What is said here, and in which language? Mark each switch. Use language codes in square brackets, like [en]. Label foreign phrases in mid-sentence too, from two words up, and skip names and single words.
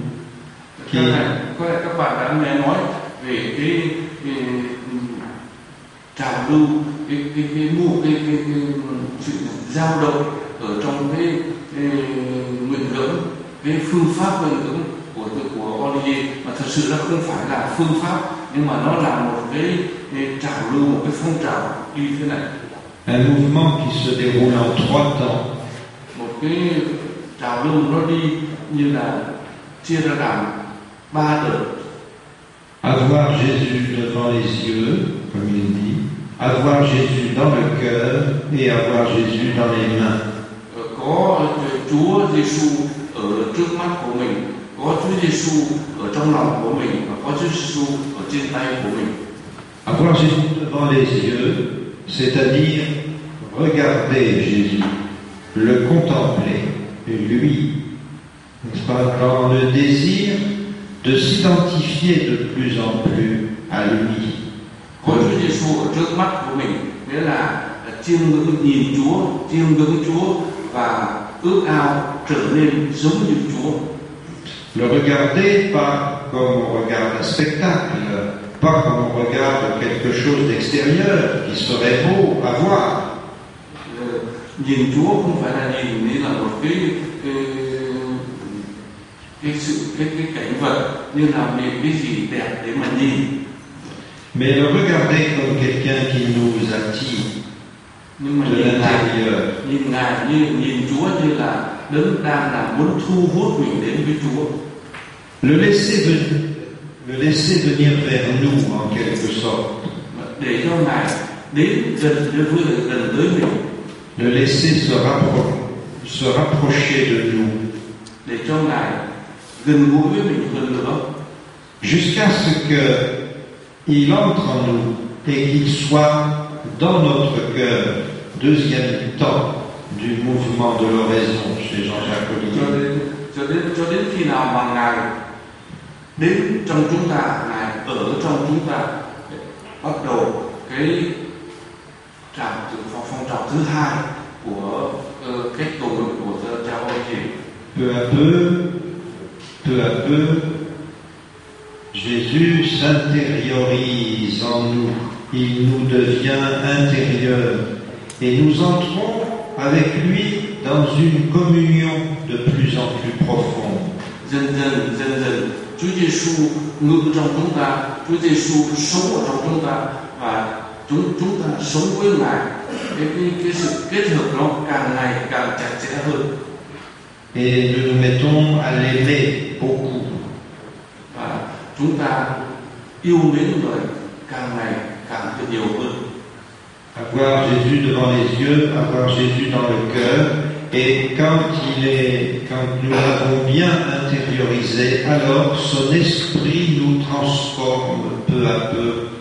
[vi] Các bạn đã nghe nói về cái trào lưu, cái sự dao động ở trong cái nguyện gẫm, cái phương pháp nguyện gẫm của Olivier, mà thật sự nó không phải là phương pháp, nhưng mà nó là một cái trào lưu, một cái phong trào đi thế này. [fr] Un mouvement qui se déroule en 3 temps. [vi] Một cái trào lưu nó đi như là chia ra làm 3 đợt. [fr] Avoir Jésus devant les yeux, comme il dit, avoir Jésus dans le cœur et avoir Jésus dans les mains. [vi] Có Chúa Giêsu ở trước mắt của mình, có Chúa Giêsu ở trong lòng của mình và có Chúa Giêsu ở trên tay của mình. [fr] Avoir Jésus devant les yeux, c'est-à-dire regarder Jésus, le contempler, lui, n'est-ce pas, dans le désir de s'identifier de plus en plus à lui. [vi] Có Chúa Giêsu ở trước mắt của mình, nghĩa là chiêm ngưỡng nhìn Chúa, chiêm ngưỡng Chúa và ước ao trở nên giống như Chúa. [fr] Le regarder pas comme on regarde un spectacle, pas comme on regarde quelque chose d'extérieur qui serait beau à voir. [vi] Nhìn Chúa không phải là nhìn như là một cái cảnh vật, như là cái gì đẹp để mà nhìn. [fr] Mais le regarder comme quelqu'un qui nous attire [vi] Nhưng mà [fr] de l'intérieur. [vi] nhìn Ngài nhìn Chúa như là đấng đang là muốn thu hút mình đến với Chúa. [fr] Le laisser venir vers nous en quelque sorte. [vi] Để cho Ngài đến gần tới mình. [fr] Le laisser se rapprocher de nous. [vi] Để cho Ngài gần gũi với mình hơn nữa. [fr] Jusqu'à ce qu'il entre en nous et qu'il soit dans notre cœur. Deuxième temps du mouvement de l'oraison chez Jean-Jacques Ollier. [vi] Cho đến khi nào mà Ngài đến trong chúng ta, Ngài ở trong chúng ta, bắt đầu cái phong trào thứ hai của cách cầu nguyện của cha Ollier. [fr] Peu à peu, Jésus s'intériorise en nous, il nous devient intérieur et nous entrons avec lui dans une communion de plus en plus profonde. [vi] Dần dần Chúa Giêsu ngự trong chúng ta, Chúa Giêsu sống ở trong chúng ta và chúng ta sống với Ngài. Cái sự kết hợp nó càng ngày càng chặt chẽ hơn. [fr] Et nous nous mettons à l'aimer beaucoup. [vi] Và chúng ta yêu mến người càng ngày càng nhiều hơn. [fr] Avoir Jésus devant les yeux, avoir Jésus dans le cœur, et quand nous l'avons bien intériorisé, alors son esprit nous transforme peu à peu.